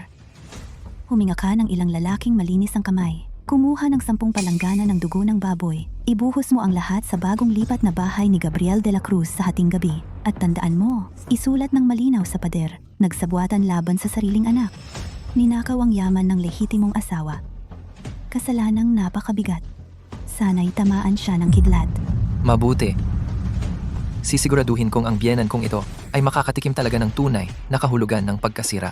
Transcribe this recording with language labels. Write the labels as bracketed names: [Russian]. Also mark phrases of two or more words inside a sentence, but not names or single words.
[Filipino] Huminga ka ng ilang lalaking malinis ang kamay. Kumuha ng 10 palanggana ng dugo ng baboy. Ibuhos mo ang lahat sa bagong lipat na bahay ni Gabriel de la Cruz sa hating gabi. At tandaan mo, isulat ng malinaw sa pader, nagsabwatan laban sa sariling anak. Ninakaw ang yaman ng lehitimong asawa. Kasalanang napakabigat. Sana'y tamaan siya ng kidlat. Mabuti. Sisiguraduhin kong ang biyenan kong ito ay makakatikim talaga ng tunay na kahulugan ng pagkasira.